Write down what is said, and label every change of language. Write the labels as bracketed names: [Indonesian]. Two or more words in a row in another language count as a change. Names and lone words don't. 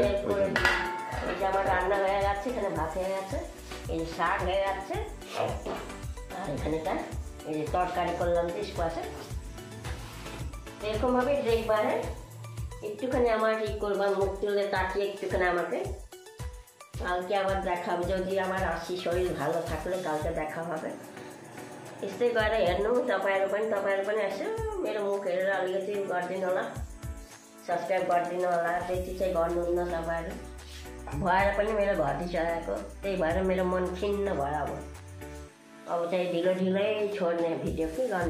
[Bangla] এই যে আমার রান্না হয়ে যাচ্ছে, এখানে ভাত হয়ে গেছে, এই শাক হয়ে যাচ্ছে, আর এখানেটা এই যে তরকারি করলাম স্কোয়াশে। এরকমভাবে দেখবারে একটুখানি আমার ই করবা, মুখ তুলে তাকিয়ে একটুখানি আমাকে। কালকে আবার দেখাবো, যদি আমার আসি শরীর ভালো থাকলে কালকে দেখা হবে। [Nepali] यस्तै गरेर हेर्नु तपाईँहरू पनि यसो मेरो मुख हेरेर अलिकति गरिदिनु होला, सब्सक्राइब गरिदिनु होला। त्यति चाहिँ गर्नुहुन्न तपाईँहरू। भएर पनि मेरो घटिसकेको, त्यही भएर मेरो मन खिन्न भयो। अब चाहिँ ढिलै छोड्ने भिडियो के गर्ने।